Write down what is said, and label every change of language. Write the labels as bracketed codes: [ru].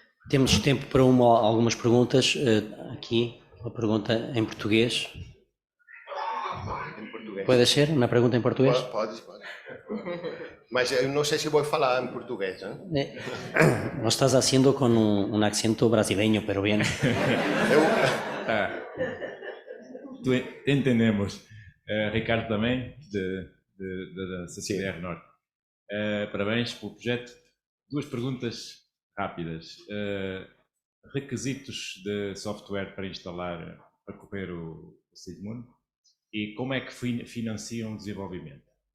[pt] Temos tempo para algumas perguntas. Aqui, uma pergunta em português. Em português. Pode ser? Uma pergunta em português? Pode. Mas eu não sei se vou falar em português. [es] Lo estás haciendo con un acento brasileño, pero bien. Te entendemos. [pt] Ricardo também, da CCDR Norte. Parabéns pelo projeto. Duas perguntas rápidas. Requisitos de software para instalar, para correr o Sigmund, e como é que financiam o desenvolvimento?